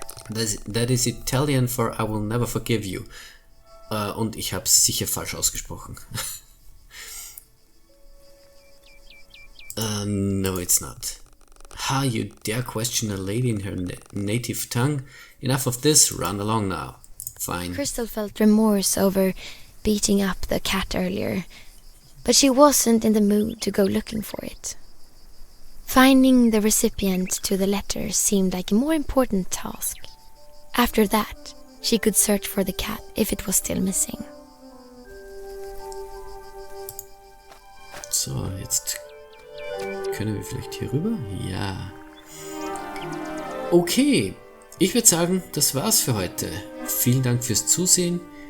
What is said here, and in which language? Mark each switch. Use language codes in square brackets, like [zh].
[en] That is Italian for I will never forgive you. [de] Und ich habe es sicher falsch ausgesprochen. [en] No, it's not. How you dare question a lady in her native tongue? Enough of this, run along now. Fine. Crystal felt remorse over beating up the cat earlier, but she wasn't in the mood to go looking for it. Finding the recipient to the letter seemed like a more important task. After that, she could search for the cat if it was still missing. [de] So, jetzt können wir vielleicht hier rüber? Ja. Okay, ich würde sagen, das war's für heute. Vielen Dank fürs Zusehen.